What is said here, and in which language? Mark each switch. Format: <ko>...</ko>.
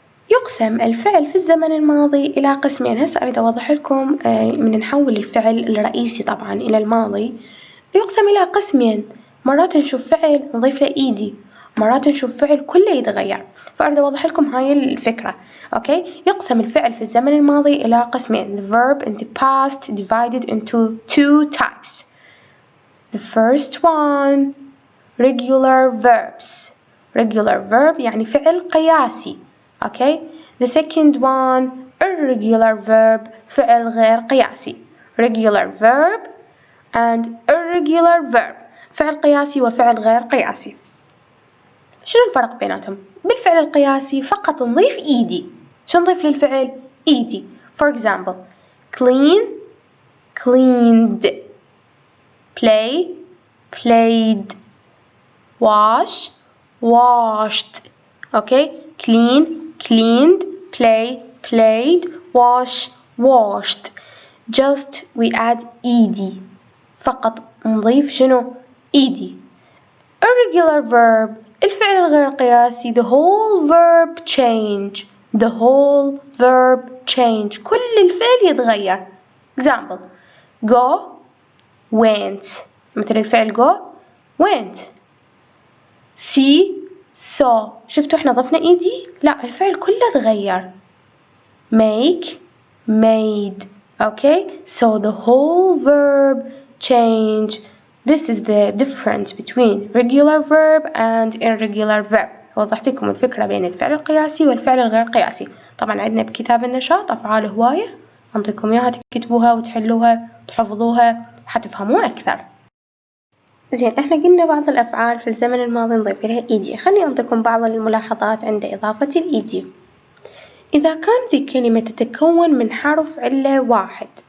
<ar>يقسم الفعل في الزمن الماضي إلى قسمين. هسه أريد أوضح لكم من نحول الفعل الرئيسي طبعا إلى الماضي. يقسم إلى قسمين. مرات نشوف فعل نضيف له إيدي، مرات نشوف فعل كله يتغير. فأريد أوضح لكم هاي الفكرة. أوكي؟ يقسم الفعل في الزمن الماضي إلى قسمين.</ar> <en>The verb in the past divided into two types. The first one regular verbs. Regular verb</en> <ar>يعني فعل قياسي.</ar> <en>Okay? The second one irregular verb</en> <ar>فعل غير قياسي.</ar> <en>Regular verb and irregular verb</en> <ar>فعل قياسي وفعل غير قياسي. شنو الفرق بيناتهم؟ بالفعل القياسي فقط نضيف إيدي. شو نضيف للفعل؟ إيدي.</ar> <en>For example clean, cleaned. Play, played. Wash, washed. Okay? Clean, cleaned. Play, played. Wash, washed. Just we add ed.</en> <ar>فقط نضيف شنو؟ ed.</ar> <en>Irregular verb</en> <ar>الفعل الغير قياسي.</ar> <en>The whole verb change. The whole verb change.</en> <ar>كل الفعل يتغير.</ar> <en>Example go, went.</en> <ar>مثل الفعل</ar> <en>go, went. see, saw.</en> <ar>شفتوا احنا ضفنا ايدي؟ لا الفعل كله تغير.</ar> <en>make, made. Okay, so the whole verb change. This is the difference between regular verb and irregular verb.</en> <ar>وضحت لكم الفكرة بين الفعل القياسي والفعل الغير قياسي. طبعا عندنا بكتاب النشاط أفعال هواية أعطيكم إياها تكتبوها وتحلوها وتحفظوها حتفهموا أكثر. زين احنا قلنا بعض الأفعال في الزمن الماضي نضيف لها إيدي. خليني أعطيكم بعض الملاحظات عند إضافة الإيدي. إذا كانت الكلمة تتكون من حرف علة واحد.</ar>